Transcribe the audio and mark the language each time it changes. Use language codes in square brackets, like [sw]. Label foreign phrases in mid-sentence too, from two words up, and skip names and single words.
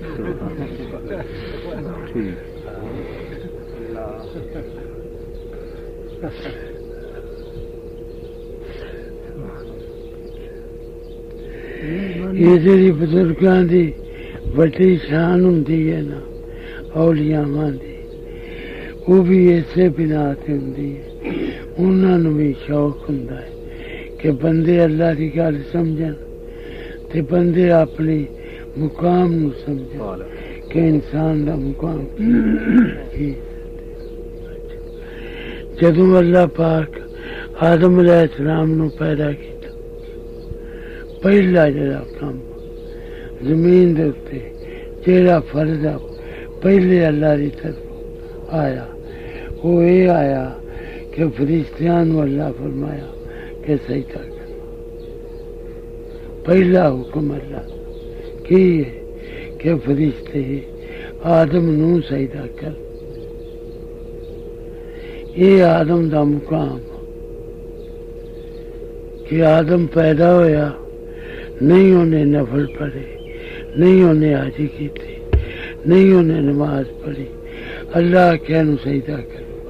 [pa] یہ جی بزرگاں دی بڑی شان ہوندی ہے نا اولیاء دی وہ بھی ایسے بنا تے ہوندی ہے انہاں نوں بھی شوق ہوندا ہے کہ بندے اللہ کی گل سمجھن تے بندے اپنی مقام نو سمجھن کہ انسان دا مقام کی جدوں اللہ پاک آدم [ar] علیہ السلام [pa] نو پیدا کیتا پہلا جڑا کام زمین دے اوتے جڑا فرض ہے پہلے اللہ کی طرف آیا وہ یہ آیا کہ فرشتیاں نو اللہ فرمایا کہ سجدہ کرو پہلا حکم اللہ کی ہے کہ فرشتے آدم نو سجدہ کر. یہ آدم دا مقام کہ آدم پیدا ہویا نہیں انہیں نفل پڑھے, نہیں انہیں حاجی کیتے, نہیں انہیں نماز پڑھی, اللہ کیا نو سجدہ کر.